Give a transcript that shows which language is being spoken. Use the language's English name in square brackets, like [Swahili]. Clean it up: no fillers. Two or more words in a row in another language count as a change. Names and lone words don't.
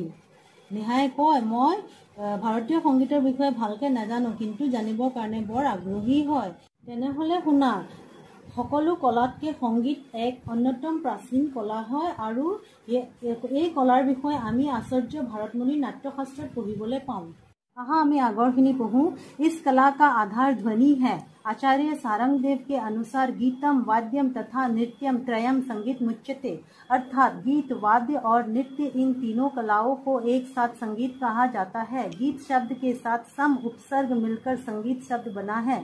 [Assamese] নেহাই কয়, মই ভাৰতীয় সংগীতৰ বিষয়ে ভালকৈ নাজানো, কিন্তু জানিবৰ কাৰণে বৰ আগ্ৰহী হয়। তেনেহ'লে শুনা, সকলো কলাতকৈ সংগীত এক অন্যতম প্ৰাচীন কলা হয় আৰু এই কলাৰ বিষয়ে আমি আচাৰ্য ভৰতমুনিৰ নাট্যশাস্ত্ৰত পঢ়িবলৈ পাওঁ। আহা আমি আগৰখিনি পঢ়োঁ। [Hindi] इस कला का आधार ध्वनि है। आचार्य सारंगदेव के अनुसार [Sanskrit] गीतम वाद्यम तथा नृत्यम त्रयम संगीत मुच्यते, [Hindi] अर्थात गीत, वाद्य और नृत्य इन तीनों कलाओं को एक साथ संगीत कहा जाता है। गीत शब्द के साथ सम उपसर्ग मिलकर संगीत शब्द बना है।